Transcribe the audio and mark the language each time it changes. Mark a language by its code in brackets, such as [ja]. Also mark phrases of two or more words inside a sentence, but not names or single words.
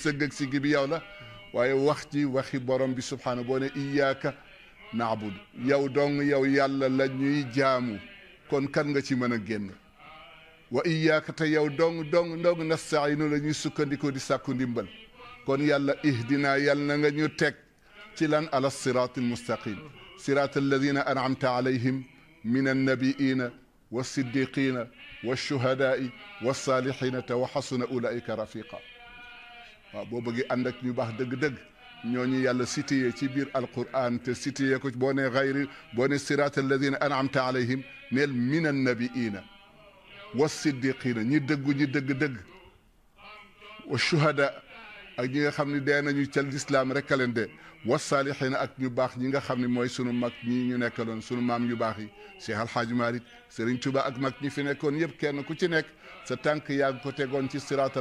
[wo] sëgg ak siggi bi yow la waaye wax ji waxi borom bi subhanahu boo ne [ar] إياك نعبد [wo] yow dong yow yàlla la ñuy jaamu kon kan nga ci mën a génn [ar] وإياك [wo] te yow dong nastainu la ñuy sukkandikoo di sàkku ndimbal kon yàlla ihdina yàlla na nga ñu teg ci lan [ar] على الصراط المستقيم صراط الذين أنعمت عليهم من النبيين والصديقين والشهداء والصالحين وحسن أولئك رفيقا [wo] boo bëggee ànd ak ñu baax dëgg-dëgg ñooñu yàlla cité ci biir alquran te cité ko boo ne xayri boo ne [ar] صراط الذين أنعمت عليهم [wo] neel [ar] من النبيين والصديقين [wo] ñi dëggu ñi dëgg-dëgg [ar] والشهداء [wo] ak ñi nga xam ne dee nañu ca lislaam rek a leen de wasaalixina ak ñu baax ñi nga xam ne mooy sunu mag ñi ñu nekkaloon sunu maam yu baax yi Cheikh Alhaaj Malick Serigne Touba ak mag ñi fi nekkoon yëpp kenn ku ci nekk sa tànk yaa ngi ko tegoon ci siraatal